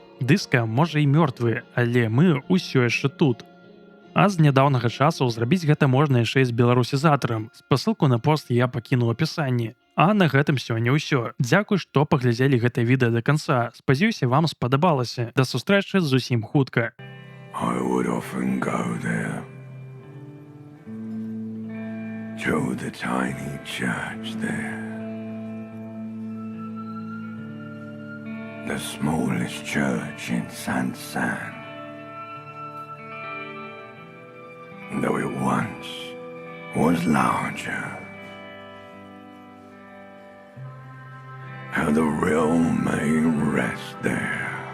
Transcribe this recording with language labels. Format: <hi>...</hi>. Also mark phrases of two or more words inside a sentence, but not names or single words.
<be>Дыска можа і мёртвы, але мы ўсё яшчэ тут. А з нядаўнага часу зрабіць гэта можна яшчэ і з беларусізатарам. Спасылку на пост я пакінуў у апісанні. А на гэтым сёння ўсё. Дзякуй, што паглядзелі гэтае відэа да канца. Спадзяюся, вам спадабалася. Да сустрэчы зусім хутка.</be> <en>I would often go there to the tiny church there, the smallest church in Saint-Saëns. Though it once was larger, how the realm may rest there,</en>